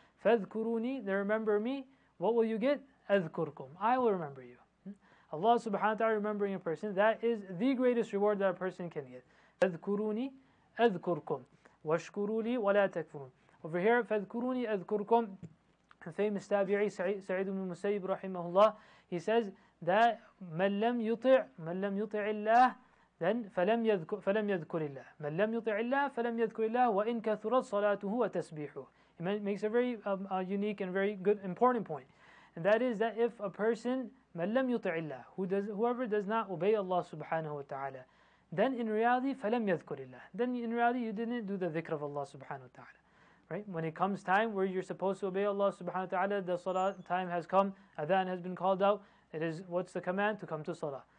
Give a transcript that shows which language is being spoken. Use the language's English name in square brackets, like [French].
[Arabic] فَاذْكُرُونِي. [English] They remember me. What will you get? [Arabic] أَذْكُرْكُمْ. [English] I will remember you. Allah subhanahu wa ta'ala remembering a person, that is the greatest reward that a person can get. [Arabic] فَاذْكُرُونِي أَذْكُرْكُمْ وَاشْكُرُوا لِي وَلَا تَكْفُرُونَ. [English] Over here, [Arabic] فَاذْكُرُونِي أَذْكُرْكُمْ. [English] Famous tabi'i Sa'id ibn Musayyib rahimahullah, he says that [Arabic] مَنْ لَمْ يُطِعِ اللَّهِ then فَلَمْ يَذْكُرِ اللَّهِ مَنْ لَمْ يُطِعِ اللَّهِ فَلَمْ يَذْكُرِ اللَّهِ وَإِنْ كَثُرَتْ صَلَاتُهُ وَتَسْبِيحُهُ. [English] He makes a very unique and very good, important point. And that is that if a person, [Arabic] مَنْ لَمْ يُطِعِ اللَّهِ, [English] whoever does not obey Allah subhanahu wa ta'ala, then in reality, [Arabic] فَلَمْ يَذْكُرِ اللَّهِ, [English] then in reality you didn't do the dhikr of Allah subhanahu wa ta'ala. Right? When it comes time where you're supposed to obey Allah subhanahu wa ta'ala, the salah time has come, adhan has been called out, it is, what's the command? To come to salah.